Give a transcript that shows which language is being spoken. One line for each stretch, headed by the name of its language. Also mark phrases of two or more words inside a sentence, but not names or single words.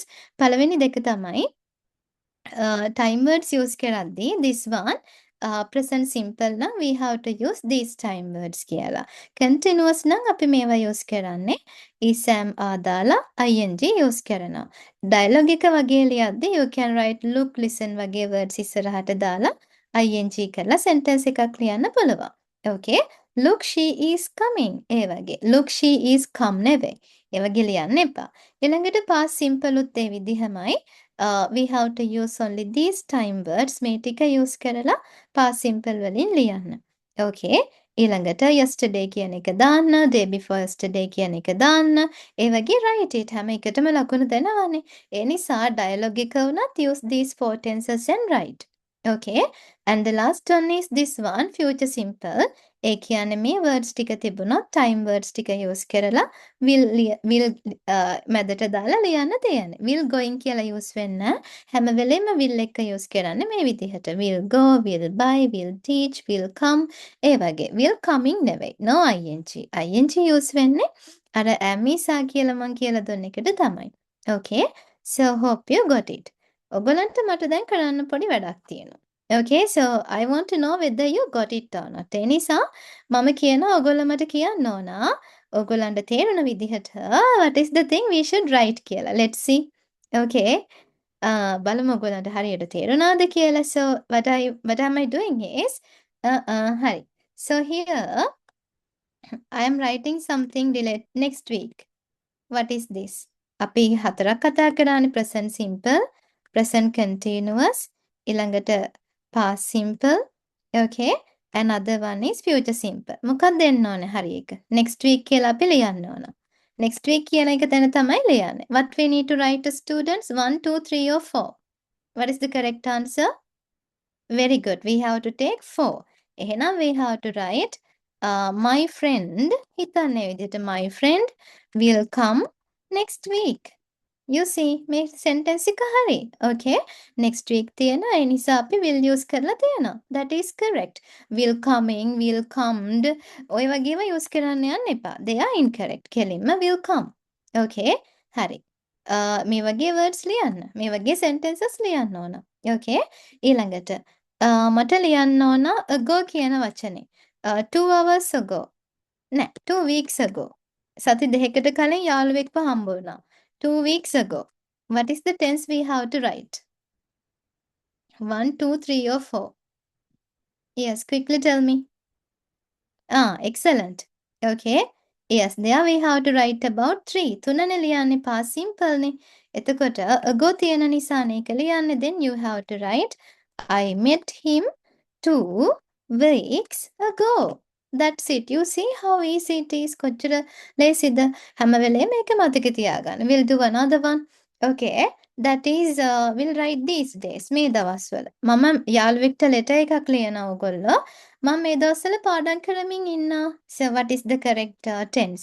Sinhala: පළවෙනි දෙක තමයි
English: time words use කරද්දී this one present simple නම් we have to use these time words කියලා.
Sinhala: continuous නම් අපි මේවා use කරන්නේ
English: is am
Sinhala: ආදාලා
English: ing use
Sinhala: කරනවා. dialogue එක වගේ ලියද්දී
English: you can write look listen
Sinhala: වගේ words ඉස්සරහට දාලා ing කරලා sentence එකක් ලියන්න පුළුවන්.
English: Okay, look she is coming
Sinhala: ඒ වගේ.
English: look she is come
Sinhala: නෙවෙයි. ඒ වගේ ලියන්න එපා. ඊළඟට
English: past simple
Sinhala: උත් ඒ විදිහමයි.
English: We have to use only these time words.
Sinhala: මේ ටික use කරලා
English: past simple
Sinhala: වලින් ලියන්න. Okay. ඊළඟට yesterday කියන එක දාන්න,
English: day before yesterday
Sinhala: කියන එක දාන්න. ඒ වගේ
English: write it.
Sinhala: හැම එකටම ලකුණු දෙනවානේ. ඒ නිසා dialogue එක වුණත්
English: use these four tenses and write. Okay. And the last one is this one, future simple.
Sinhala: ඒ කියන්නේ මේ words ටික තිබුණොත්
English: time words
Sinhala: ටික use කරලා will මැදට දාලා ලියන්න තියෙන්නේ.
English: will going
Sinhala: කියලා use වෙන්න හැම වෙලෙම will එක use කරන්නේ මේ විදිහට.
English: will go, will buy, will teach, will come
Sinhala: ඒ වගේ.
English: will coming
Sinhala: නෙවෙයි.
English: no ing. ing use
Sinhala: වෙන්නේ අර
English: am is are
Sinhala: කියලා මං කියලා දුන්න එකට තමයි.
English: Okay. So hope you got it.
Sinhala: ඔයගලන්ට මට දැන් කරන්න පොඩි වැඩක් තියෙනවා.
English: Okay, so I want to know whether you got it or not.
Sinhala: ඒ නිසා මම කියනවා ඔයගොල්ලෝ මට කියන්න ඕන ඔයගොල්ලන්ට තේරුණ විදිහට
English: what is the thing we should write
Sinhala: කියලා.
English: Let's see. Okay.
Sinhala: බලමු ඔයගොල්ලන්ට හරියට තේරුණාද කියලා.
English: So what am I doing is හරි. So here I am writing something next week. What is this?
Sinhala: අපි හතරක් කතා කරානේ
English: present simple, present continuous,
Sinhala: ඊළඟට
English: past simple. Okay. Another one is future simple.
Sinhala: මොකක්ද දෙන්න ඕනේ හරි එක.
English: Next week
Sinhala: කියලා අපි ලියන්න ඕන.
English: Next week
Sinhala: කියන එක දැන තමයි ලියන්නේ.
English: What we need to write to students? 1, 2, 3 or 4. What is the correct answer? Very good. We have to take 4. එහෙනම් we have to write my friend.
Sinhala: හිතන්නේ විදිහට
English: my friend will come next week. You see,
Sinhala: මේ sentence එක හරි. Okay.
English: Next week
Sinhala: තියෙනවා. ඒ නිසා අපි will use කරලා තියෙනවා.
English: That is correct. Will coming, will comed
Sinhala: ඔය වගේම use කරන්න යන්න එපා.
English: They are incorrect. කෙලින්ම will come. Okay. හරි.
Sinhala: මේ වගේ words ලියන්න. මේ වගේ sentences ලියන්න ඕන. Okay. ඊළඟට මට ලියන්න ඕන ago කියන වචනේ.
English: 2 hours ago. නෑ 2 weeks ago.
Sinhala: සති දෙකකට කලින් යාළුවෙක්ව හම්බ වුණා.
English: 2 weeks ago. What is the tense we have to write? 1, 2, 3 or 4? Yes, quickly tell me. Excellent. Okay. Yes, there we have to write about 3.
Sinhala: තුනනේ ලියන්නේ
English: past simple
Sinhala: නේ. එතකොට ago තියෙන නිසානේ ඒක ලියන්නේ.
English: Then you have to write I met him 2 weeks ago. That's it. You see how easy it is.
Sinhala: කොච්චර ලේසිද? හැම වෙලේම මේක මතක තියාගන්න.
English: We'll do another one. Okay. That is we'll write these days.
Sinhala: මේ දවස්වල. මම යාළුවෙක්ට letter එකක් ලියනවා ඔයගොල්ලෝ. මම මේ දවස්වල පාඩම් කරමින් ඉන්නවා.
English: So what is the correct tense?